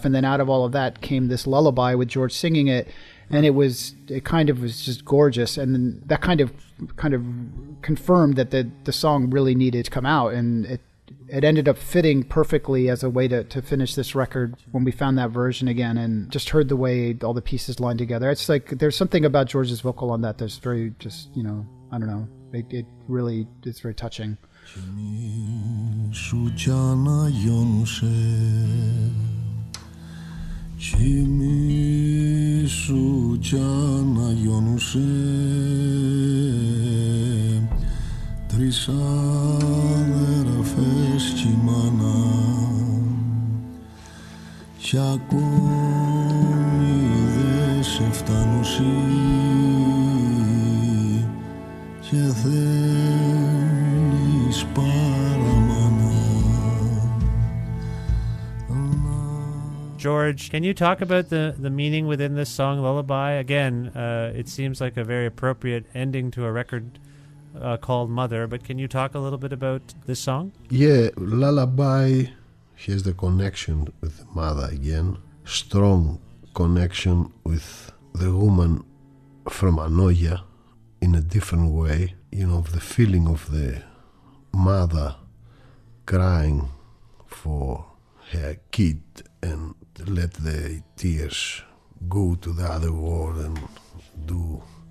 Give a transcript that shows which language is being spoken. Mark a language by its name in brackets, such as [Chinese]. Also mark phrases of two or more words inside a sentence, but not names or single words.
[English] And then out of all of that came this lullaby with George singing it. And it kind of was just gorgeous, and then that kind of confirmed that the song really needed to come out, and it ended up fitting perfectly as a way to finish this record when we found that version again and just heard the way all the pieces lined together. It's like there's something about George's vocal on that that's very just, I don't know, it really is very touching. [Greek] Κοιμήσου κι αναγιώνουσε τρεις αδερφές κι η μάνα κι ακόμη δε σε φτάνουσι και θέλεις πάρα [English] George, can you talk about the meaning within this song, Lullaby? Again, it seems like a very appropriate ending to a record called Mother, but can you talk a little bit about this song? Yeah, Lullaby has the connection with the mother again, strong connection with the woman from Anoia in a different way, the feeling of the mother crying for her kid and let the tears go to the other world and do,